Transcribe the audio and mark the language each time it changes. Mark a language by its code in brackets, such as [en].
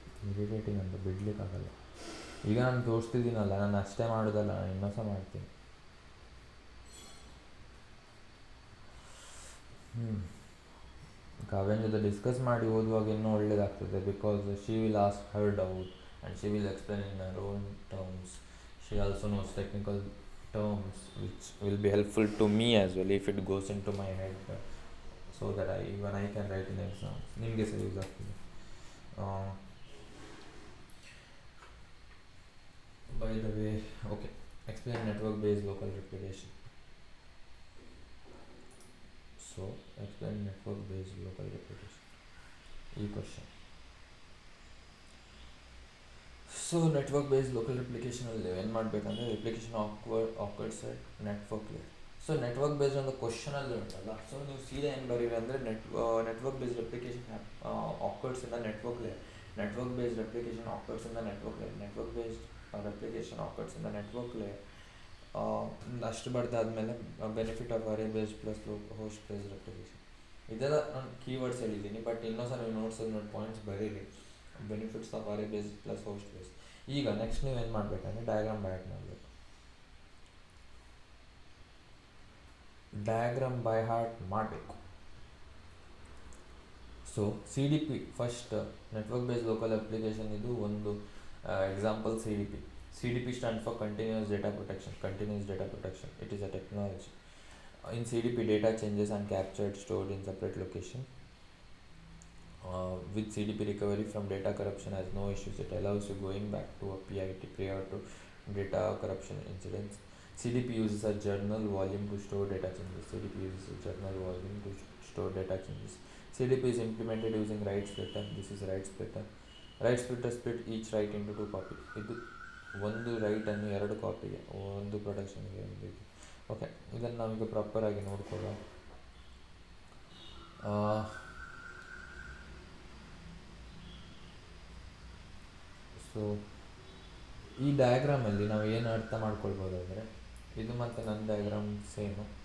[kn] Irritating ಅಂತ ಬಿಡಲಿಕ್ಕಾಗಲ್ಲ. ಈಗ ನಾನು ತೋರಿಸ್ತಿದ್ದೀನಲ್ಲ, ನಾನು ಅಷ್ಟೇ ಮಾಡೋದಲ್ಲ, ನಾನು ಇನ್ನೂ ಸಹ ಮಾಡ್ತೀನಿ. ಕಾವ್ಯನ ಜೊತೆ ಡಿಸ್ಕಸ್ ಮಾಡಿ ಓದುವಾಗ ಇನ್ನೂ ಒಳ್ಳೆಯದಾಗ್ತದೆ. [en] Because she will ask her doubt and she will explain in her own terms. She also knows technical terms which will be helpful to me as well if it goes into my head, so that I can write in exams. [kn] ನಿಮಗೆ ಸಹ use ಆಗ್ತದೆ. [en] By the way, okay, explain network based local replication. So explain network based local replication. [kn] ಈ question. So network based local ರೆಪ್ಲಿಕೇಶನಲ್ಲಿ ಏನು ಮಾಡಬೇಕಂದ್ರೆ [en] Replication occurs at network layer. [kn] So [en] Network based ಒಂದು ಕ್ವಶನಲ್ಲಿ ಉಂಟಲ್ಲ, ಸೊ ನೀವು ಸೀದಾ ಏನು ಬರೀರಿ ಅಂದರೆ network based replication occurs in the network layer. Network based replication occurs in the network layer. Network based replication occurs in the network layer. [kn] ಅಷ್ಟು ಬರ್ದಾದ್ಮೇಲೆ [en] Benefit of array based plus host based replication. [kn] ಇದೆಲ್ಲ ನಾನು keywords ಹೇಳಿದ್ದೀನಿ, but ಇನ್ನೊಂದ್ಸಲ ನೀವು ನೋಡಿ points ಬರೀರಿ. [en] Benefits of array base plus host base. [kn] ಈಗ next ನೀವು ಏನು ಮಾಡಬೇಕಂದ್ರೆ ಡಯಾಗ್ರಾಮ್ ಬೈ ಹಾರ್ಟ್ ಮಾಡಬೇಕು. ಡಯಾಗ್ರಾಮ್ ಬೈ ಹಾರ್ಟ್ ಮಾಡಬೇಕು. So C D P first network based local application ಇದು ಒಂದು example. C D P. [en] C D P stand for continuous data protection. Continuous data protection, it is a technology. In CDP, data changes and captured, stored in separate location. With CDP, recovery from data corruption has no issues. It allows you going back to a PIT prior to data corruption incidents. CDP uses a journal volume to store data changes. CDP uses a journal volume to store data changes. CDP is implemented using write splitter. This is write splitter. Write splitter split each write into 2 copies. [kn] ಇದು ಒಂದು ರೈಟನ್ನು 2 ಕಾಪಿಗೆ, ಒಂದು ಪ್ರೊಡಕ್ಷನ್ಗೆ ಒಂದು. Okay, ಇದನ್ನು ನಾವೀಗ ಪ್ರಾಪರಾಗಿ ನೋಡ್ಕೊಳ್ಳೋ. So ಈ ಡಯಾಗ್ರಾಮಲ್ಲಿ ನಾವು ಏನು ಅರ್ಥ ಮಾಡ್ಕೊಳ್ಬೋದು ಅಂದರೆ, ಇದು ಮತ್ತು ನನ್ನ ಡಯಾಗ್ರಾಮ್ ಸೇಮು.